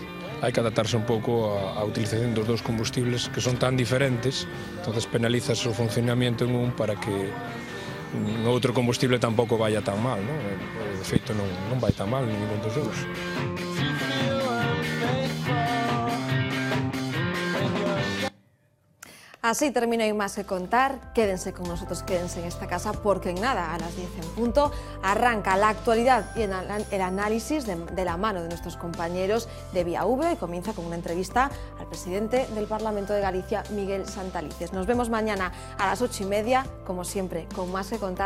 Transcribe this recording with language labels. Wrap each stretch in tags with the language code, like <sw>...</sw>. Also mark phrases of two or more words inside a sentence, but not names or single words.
<gl>Hai que adaptarse un pouco á utilización dos dous combustibles que son tan diferentes, entonces penalizas o funcionamiento en un para que un outro combustible tampouco vaya tan mal, non? De feito non vai tan mal ningún dos dous.</gl> <es>Así termino y más que contar. Quédense con nosotros, quédense en esta casa, porque en nada, a las 10 en punto, arranca la actualidad y el análisis de la mano de nuestros compañeros de Vía V, y comienza con una entrevista al presidente del Parlamento de Galicia, Miguel Santalices. Nos vemos mañana a las 8:30, como siempre, con más que contar.</es>